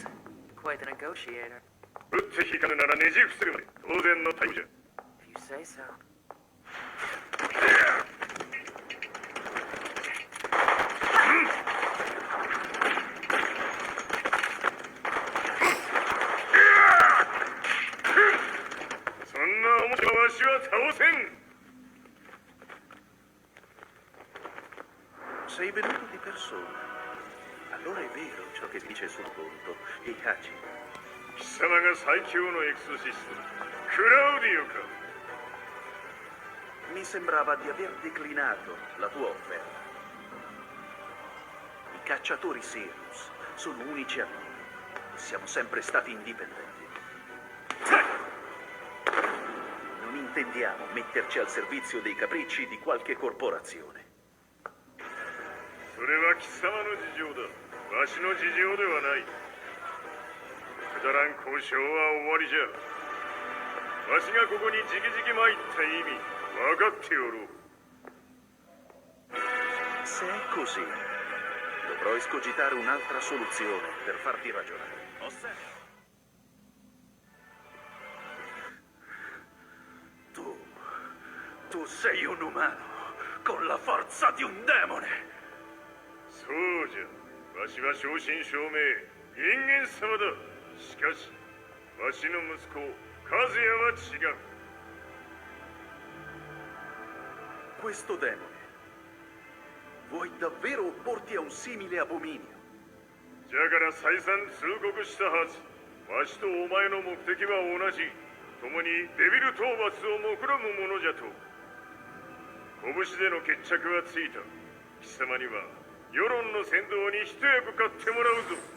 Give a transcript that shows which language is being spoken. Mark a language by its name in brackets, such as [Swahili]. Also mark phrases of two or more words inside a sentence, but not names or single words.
[English] Quite the negotiator. [Japanese] 撃って引かぬならねじ伏せるまで当然のタイムじゃ。 [English] If you say so. [Japanese] そんな面白いわしは倒せん。 [Italian] Sei venuto di persona. Allora è vero ciò che dice sul conto. Heihachi. [Japanese] 貴様が最強のエクソシスト、クラウディオか。 [Italian] Mi sembrava di aver declinato la tua offerta. I cacciatori Sirius sono unici a noi. Siamo sempre stati indipendenti. Non intendiamo metterci al servizio dei capricci di qualche corporazione. [Japanese] それは貴様の事情だ。わしの事情ではない。くだらん交渉は終わりじゃ。わしがここにじきじき参った意味、分かっておろう。 [Italian] Se è così, dovrò escogitare un'altra soluzione per farti ragionare. Tu sei un umano con la forza di un demone. [Japanese] そうじゃ。わしは正真正銘人間様だ。しかし、わしの息子和也は違う。 [Italian] Questo demone, vuoi davvero opporti a un simile abominio? [Japanese] じゃから再三通告したはず。わしとお前の目的は同じ。共にデビル討伐を目論むものじゃと。拳での決着はついた。貴様には世論の先導に一役買ってもらうぞ。